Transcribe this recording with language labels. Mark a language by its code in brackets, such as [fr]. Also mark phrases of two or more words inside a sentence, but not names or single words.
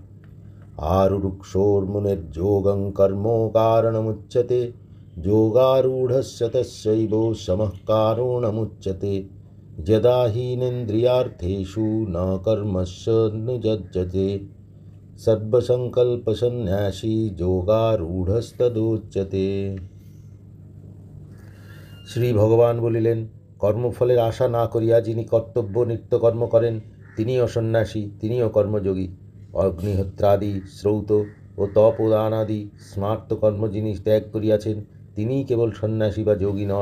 [sa] आरुरुक्षोर्मुनिर्योगं कर्मो कारणमुच्यते योगारूढस्य तस्यैव शमः कारणमुच्यते। यदा हीनेन्द्रियार्थेषु न कर्मस्य नियुज्यते सर्वसंकल्पसन्न्यासी योगारूढस्तदुच्यते। [bn] শ্রী ভগবান বলিলেন, কর্মফলের আশা না করিয়া যিনি কর্তব্য নিত্যকর্ম করেন তিনিও সন্ন্যাসী, তিনিও কর্মযোগী। অগ্নিহোত্রাদি শ্রৌত ও তপদানাদি স্মার্ত কর্ম যিনি ত্যাগ করিয়াছেন তিনিই কেবল সন্ন্যাসী বা যোগী নন।